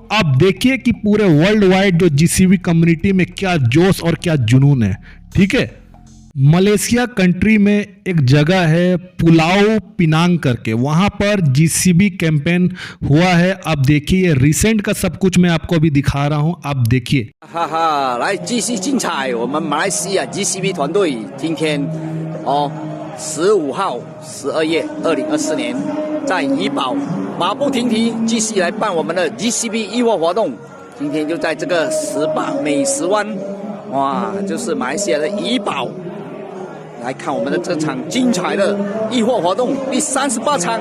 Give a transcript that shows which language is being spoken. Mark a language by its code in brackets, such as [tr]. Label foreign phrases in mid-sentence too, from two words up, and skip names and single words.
[hi] आप देखिए कि पूरे [en] world wide [hi] जो जीसीबी कम्युनिटी में क्या जोश और क्या जुनून है। ठीक है, मलेशिया कंट्री में एक जगह है पुलाव पिनांग करके, वहां पर जीसीबी कैंपेन हुआ है। आप देखिए, ये रिसेंट का सब कुछ मैं आपको अभी दिखा रहा हूं, आप देखिए। [zh] 来继续精彩，我们马来西亚 GCB 团队今天15号12月2024年在怡保马不停蹄继续来办我们的 GCB 义货活动。今天就在这个18美食湾，哇，就是马来西亚的怡保，来看我们的这场精彩的义货活动第38场。